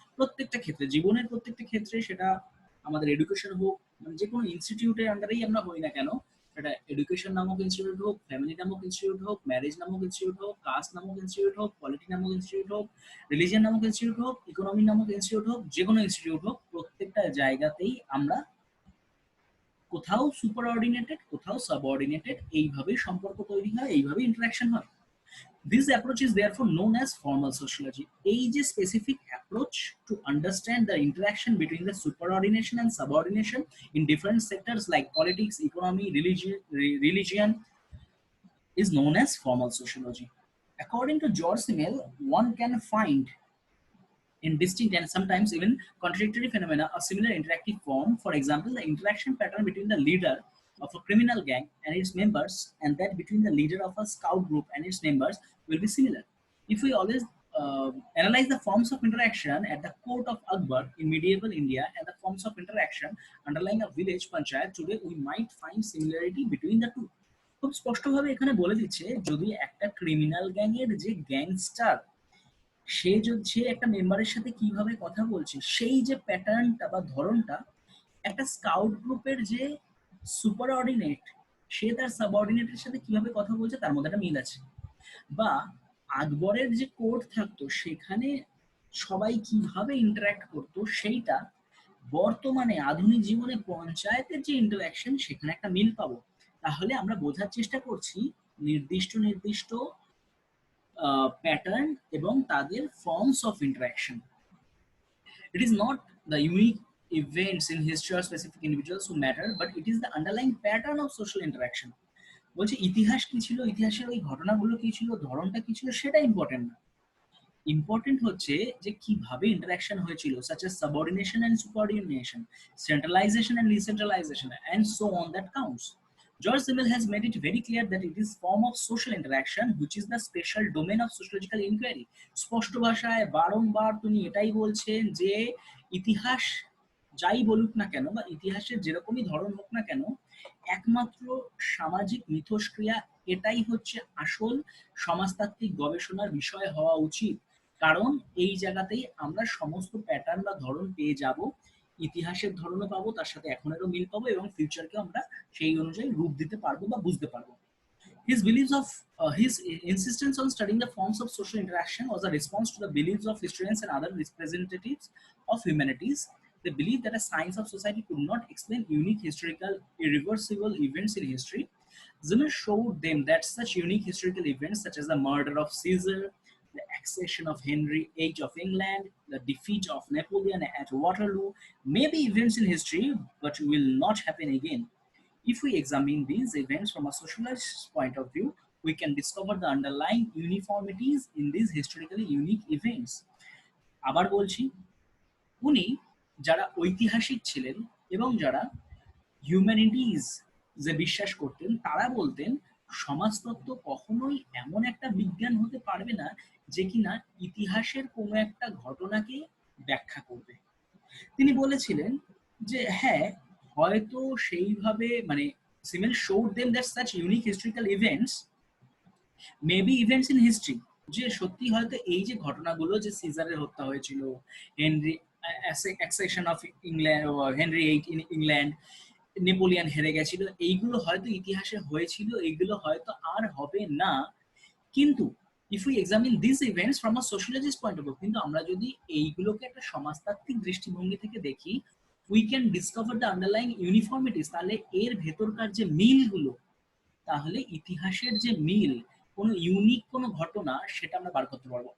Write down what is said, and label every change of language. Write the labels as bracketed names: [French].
[Bangla] প্রত্যেকটা ক্ষেত্রে, জীবনের প্রত্যেকটা ক্ষেত্রে, সেটা আমাদের এডুকেশন হোক, মানে যে কোনো ইনস্টিটিউটের আন্ডারেই আমরা হই না কেন, সেটা এডুকেশন নামক ইনস্টিটিউট হোক, ফ্যামিলি নামক ইনস্টিটিউট হোক, ম্যারেজ নামক ইনস্টিটিউট হোক, কাস্ট নামক ইনস্টিটিউট হোক, পলিটি নামক ইনস্টিটিউট হোক, রিলিজিয়ন নামক ইনস্টিটিউট হোক, ইকোনমি নামক ইনস্টিটিউট হোক, যে কোনো ইনস্টিটিউট হোক, প্রত্যেকটা জায়গাতেই আমরা কোথাও সুপার অর্ডিনেটেড, কোথাও সাবঅর্ডিনেটেড, এইভাবেই সম্পর্ক তৈরি হয়, এইভাবেই ইন্টারাকশন হয়। [English] This approach is therefore known as formal sociology. [Bangla] এই যে [English] specific approach to understand the interaction between the superordination and subordination in different sectors like politics, economy, religion is known as formal sociology. According to George Simmel, one can find in distinct and sometimes even contradictory phenomena a similar interactive form. For example, the interaction pattern between the leader of a criminal gang and its members and that between the leader of a scout group and its members will be similar. If we always analyze the forms of interaction at the court of Akbar in medieval India and the forms of interaction underlying a village panchayat today, we might find similarity between the two. [Bangla] খুব স্পষ্টভাবে এখানে বলে দিচ্ছে, যদি একটা criminal গ্যাংয়ের যে gangster, সে একটা মেম্বারের সাথে কিভাবে কথা বলছে, সেই যে প্যাটার্নটা বা ধরনটা একটা স্কাউট গ্রুপের যে সুপার অর্ডিনেট, সে তার সাবঅর্ডিনেটের সাথে কিভাবে কথা বলছে তার মধ্যে একটা মিল আছে। বা আকবরের যে কোর্ট থাকতো সেখানে সবাই কিভাবে ইন্টারাক্ট করতো, সেইটা বর্তমানে আধুনিক জীবনে পঞ্চায়েতের যে ইন্টারাকশন সেখানে একটা মিল পাবো। তাহলে আমরা বোঝার চেষ্টা করছি নির্দিষ্ট নির্দিষ্ট প্যাটার্ন এবং তাদের forms of interaction. [English] It is not the unique events in history or specific individuals who matter, but it is the underlying pattern of social interaction. [Bangla] বলছে ইতিহাস কি ছিল, ইতিহাসের ওই ঘটনাগুলো কি ছিল, ধরনটা কি ছিল, সেটা ইম্পর্টেন্ট না। ইম্পর্টেন্ট হচ্ছে যে কিভাবে ইন্টারাকশন হয়েছিল, [English] such as subordination and subordination, centralization and decentralization, and so on that counts. George Simmel has made it very clear that it is form of social interaction which is the special domain of sociological inquiry. [Bangla] স্পষ্ট ভাষায় বারংবার তিনি এটাই বলছেন যে ইতিহাস যাই বলুক না কেন বা ইতিহাসের যেরকমই ধরন হোক না কেন, একমাত্র সামাজিক মিথস্ক্রিয়া এটাই হচ্ছে আসল সমাজতাত্ত্বিক গবেষণার বিষয় হওয়া উচিত। কারণ এই জায়গাতেই আমরা সমস্ত প্যাটার্ন বা ধরন পেয়ে যাব, ইতিহাসের ধরনও পাবো, তার সাথে এখনেরও মিল পাবো এবং ফিউচারকে আমরা সেই অনুযায়ী রূপ দিতে পারবো বা বুঝতে পারবো। [English] His insistence on studying the forms of social interaction was a response to the beliefs of historians and other representatives of humanities. They believed that a science of society could not explain unique historical irreversible events in history. Zimmer showed them that such unique historical events such as the murder of Caesar, the accession of Henry VIII of England, the defeat of Napoleon at Waterloo may be events in history but will not happen again. If we examine these events from a sociologist's point of view, we can discover the underlying uniformities in these historically unique events. [Bangla] আবার বলছি, উনি যারা ঐতিহাসিক ছিলেন এবং যারা humanities যে বিশ্বাস করতেন, তারা বলতেন সমাজতত্ত্ব কখনোই এমন একটা বিজ্ঞান হতে পারবে না যে কিনা ইতিহাসের কোনো একটা ঘটনাকে ব্যাখ্যা করবে। তিনি বলেছিলেন যে হ্যাঁ, হয়তো সেইভাবে মানে সিমেল [English] showed them that such unique historical events may be events in history, [Bangla] যে সত্যি হয়তো এই যে ঘটনাগুলো, যে সিজারের হত্যা হয়েছিল, Henry accession of England, Henry eight in England, Napoleon হেরে গেছিল, এইগুলো হয়তো ইতিহাসে হয়েছিল, এইগুলো হয়তো আর হবে না। [English] কিন্তু if we examine these events from a sociologist point of view, [Bangla] কিন্তু আমরা যদি এইগুলোকে একটা সমাজতাত্ত্বিক দৃষ্টিভঙ্গি থেকে দেখি, [English] we can discover the underlying uniformities, [Bangla] তাহলে এর ভেতরকার যে মিলগুলো, তাহলে ইতিহাসের যে মিল, কোনো ইউনিক কোনো ঘটনা সেটা আমরা বার করতে পারবো।